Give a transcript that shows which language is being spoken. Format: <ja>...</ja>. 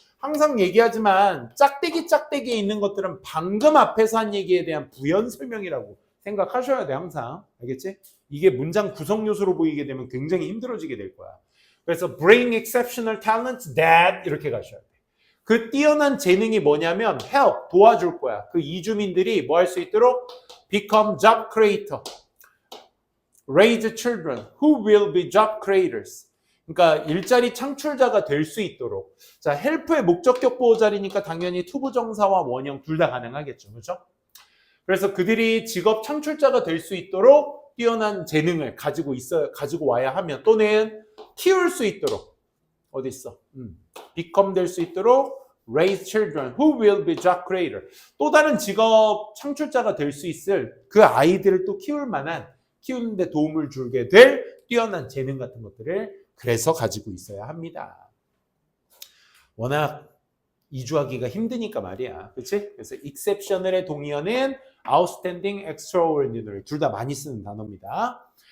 <ko>항상 얘기하지만 짝대기에 있는 것들은 방금 앞에서 한 얘기에 대한 부연 설명이라고 생각하셔야 돼. 항상. 알겠지? 이게 문장 구성 요소로 보이게 되면 굉장히 힘들어지게 될 거야. 그래서 bring exceptional talents that 이렇게 가셔야 돼. 그 뛰어난 재능이 뭐냐면 help, 도와줄 거야. 그 이주민들이 뭐 할 수 있도록 become job creator.</ko> <en>raise children who will be job creators.</en> <ko>그러니까 일자리 창출자가 될 수 있도록. 자, help의 목적격 보호자리니까 당연히 투부정사와 원형 둘 다 가능하겠죠. 그렇죠? 그래서 그들이 직업 창출자가 될 수 있도록 뛰어난 재능을 가지고 와야 하면 또는 키울 수 있도록 어디 있어?</ko> <en>become 될 수 있도록 raise children who will be job creator.</en> <ko>또 다른 직업 창출자가 될 수 있을 그 아이들을 또 키우는데 도움을 주게 될 뛰어난 재능 같은 것들을 그래서 가지고 있어야 합니다. 워낙 이주하기가 힘드니까 말이야. 그렇지? 그래서 exceptional의 동의어는 outstanding, extraordinary 둘 다 많이 쓰는 단어입니다.</ko>